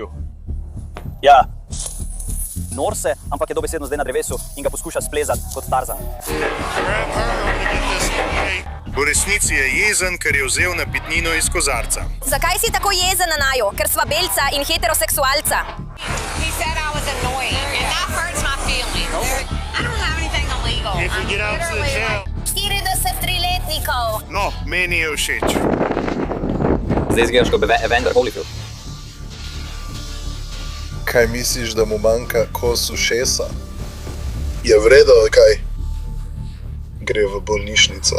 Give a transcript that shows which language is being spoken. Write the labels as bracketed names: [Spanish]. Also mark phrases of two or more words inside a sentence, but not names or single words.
[Slovenian] Ja. Nor se, ampak je dobesedno zdaj na drevesu in ga poskuša splezati kot Tarzan. V resnici je jezen, ker je vzel napitnino iz kozarca. Zakaj si tako jezen na naju? Ker sva belca in heteroseksualca. [English] He said I was annoying, and that hurts my feelings. I don't have anything illegal. If we get out to the jail. [Slovenian] 43-letnikov. No, meni je všeč. Zdaj izgledaš kot Evander Holyfield. Kaj misliš, da mu manjka kos ušesa? Je vredo, ali kaj? Gre v bolnišnico.